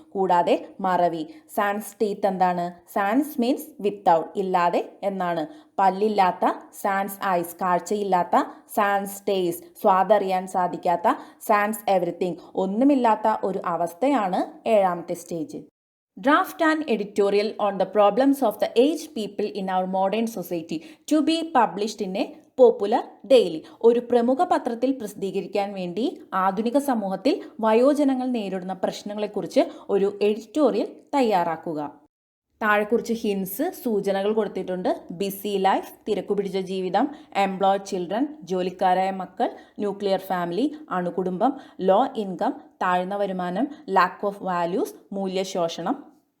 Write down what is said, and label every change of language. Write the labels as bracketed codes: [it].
[ml] കൂടാതെ മറവി. Sans teeth എന്താണ്? [en] sans means without, [ml] ഇല്ലാതെ എന്നാണ്. പല്ലില്ലാത്ത, സാൻസ് ഐസ് കാഴ്ചയില്ലാത്ത, സാൻസ് ടേസ്റ്റ് സ്വാദറിയാൻ സാധിക്കാത്ത, സാൻസ് എവറിത്തിങ് ഒന്നുമില്ലാത്ത ഒരു അവസ്ഥയാണ് ഏഴാമത്തെ stage. [en] Draft an editorial on the problems of the aged people in our modern society to be published in a popular daily. [ml] ഒരു പ്രമുഖ പത്രത്തിൽ പ്രസിദ്ധീകരിക്കാൻ വേണ്ടി ആധുനിക സമൂഹത്തിൽ വയോജനങ്ങൾ നേരിടുന്ന പ്രശ്നങ്ങളെക്കുറിച്ച് ഒരു എഡിറ്റോറിയൽ തയ്യാറാക്കുക. താഴെ കുറിച്ച് ഹിൻസ് സൂചനകൾ കൊടുത്തിട്ടുണ്ട്. ബിസി ലൈഫ്, തിരക്കുപിടിച്ച ജീവിതം, എംപ്ലോയ്ഡ് ചിൽഡ്രൻ, ജോലിക്കാരായ മക്കൾ, ന്യൂക്ലിയർ ഫാമിലി, അണുകുടുംബം, ലോ ഇൻകം, താഴ്ന്ന വരുമാനം, ലാക്ക് ഓഫ് വാല്യൂസ്, മൂല്യശോഷണം.